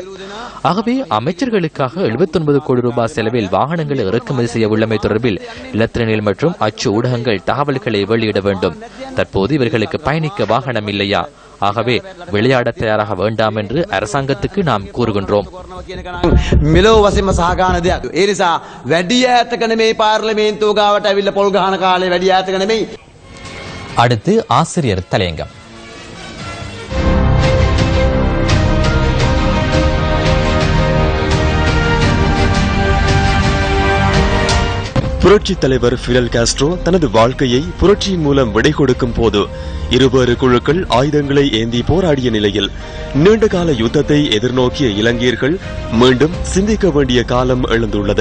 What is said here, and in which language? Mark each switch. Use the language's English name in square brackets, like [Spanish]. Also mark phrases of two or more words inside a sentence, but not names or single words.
[Tamil] ஆகவே அமைச்சர்களுக்காக 79 கோடி ரூபாய் செலவில் வாகனங்களை இறக்குமதி செய்ய உள்ளமை தொடர்பில் இலத்திரனியல் மற்றும் அச்சு ஊடகங்கள் தகவல்களை வெளியிட வேண்டும். தற்போது இவர்களுக்கு பயணிக்க வாகனம் இல்லையா? ஆகவே விளையாட தயாராக வேண்டாம் என்று அரசாங்கத்துக்கு நாம் கூறுகின்றோம். [Sinhala] මෙලෝ වශයෙන්ම සහගාන දෙයක්. ඒ නිසා වැඩි ඈතක නෙමෙයි පාර්ලිමේන්තුව ගාවට ඇවිල්ලා පොල් ගහන කාලේ වැඩි ඈතක නෙමෙයි. [Tamil] அடுத்து ஆசிரியர் தலையங்கம். புரட்சித் தலைவர் ஃபிடல் காஸ்ட்ரோ தனது வாழ்க்கையை புரட்சியின் மூலம் விடை கொடுக்கும் போது இருவேறு குழுக்கள் ஆயுதங்களை ஏந்தி போராடிய நிலையில் நீண்டகால யுத்தத்தை எதிர்நோக்கிய இலங்கையர்கள் மீண்டும் சிந்திக்க வேண்டிய காலம் எழுந்துள்ளது.